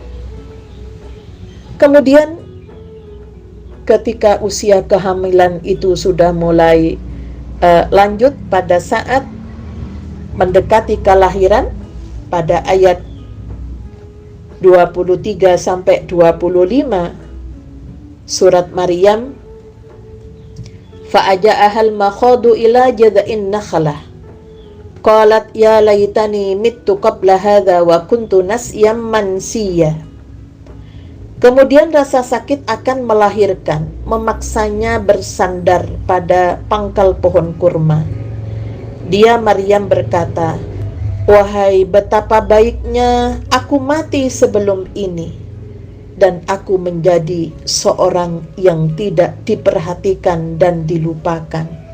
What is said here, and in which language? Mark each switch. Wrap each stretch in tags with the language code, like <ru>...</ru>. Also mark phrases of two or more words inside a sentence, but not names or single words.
<id>Kemudian ketika usia kehamilan itu sudah mulai lanjut, pada saat mendekati kelahiran, pada ayat 23 sampai 25 surat Maryam,</id> <ar>فأجاءها المخاض إلى جذع النخلة قالت يا ليتني مت قبل هذا وكنت نسيا منسيا.</ar> <id>Kemudian rasa sakit akan melahirkan, memaksanya bersandar pada pangkal pohon kurma. Dia Maryam berkata, wahai betapa baiknya aku mati sebelum ini, dan aku menjadi seorang yang tidak diperhatikan dan dilupakan.</id>